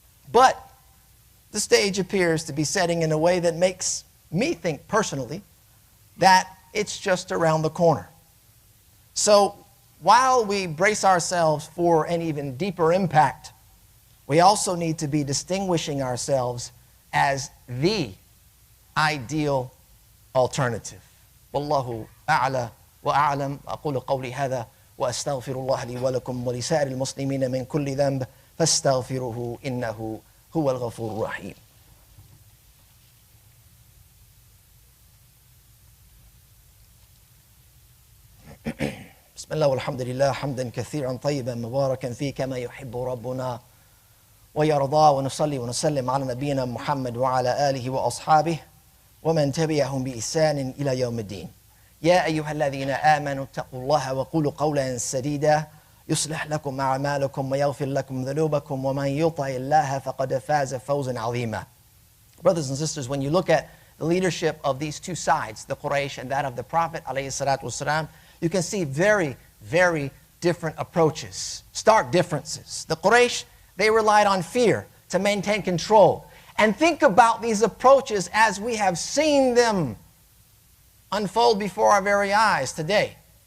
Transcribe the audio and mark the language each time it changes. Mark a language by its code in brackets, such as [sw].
[en] But the stage appears to be setting in a way that makes me think personally that it's just around the corner. So while we brace ourselves for an even deeper impact, we also need to be distinguishing ourselves as the ideal alternative. Wallahu a'la wa a'lam. [ar] أقول قولي هذا وأستغفر الله لي ولكم ولسائر المسلمين من كل ذنب فاستغفروه إنه هو الغفور الرحيم. بسم الله والحمد لله حمدا كثيرا طيبا مباركا فيه كما يحب ربنا ويرضى ونصلي ونسلم على نبينا محمد وعلى آله وأصحابه ومن تبعهم بإحسان إلى يوم الدين. يا أيها الذين آمنوا اتقوا الله وقولوا قولا سديدا يصلح لكم أعمالكم ويغفر لكم ذنوبكم ومن يطع الله فقد فاز فوزا عظيما. [en] Brothers and sisters, when you look at the leadership of these two sides, the Quraysh and that of the Prophet ﷺ, you can see very, very different approaches, stark differences. The Quraysh, they relied on fear to maintain control. And think about these approaches as we have seen them unfold before our very eyes today.